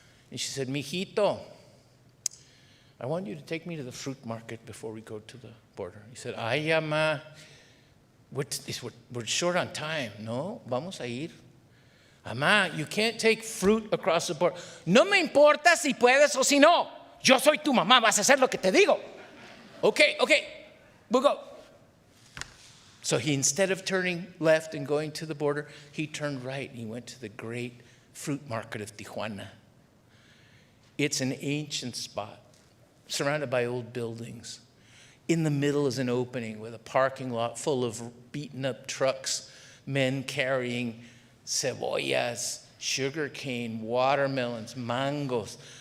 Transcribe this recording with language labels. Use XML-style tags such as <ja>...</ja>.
<en>And she said, Mijito, I want you to take me to the fruit market before we go to the border. He said, ay, ama, we're short on time.</en> <es>No, vamos a ir.</es> <en>Ama, you can't take fruit across the border.</en> <es>No me importa si puedes o si no. Yo soy tu mamá, vas a hacer lo que te digo.</es> <en>Okay, we'll go. So he, instead of turning left and going to the border, he turned right and he went to the great fruit market of Tijuana. It's an ancient spot, surrounded by old buildings. In the middle is an opening with a parking lot full of beaten up trucks, men carrying cebollas, sugarcane, watermelons, mangoes.</en>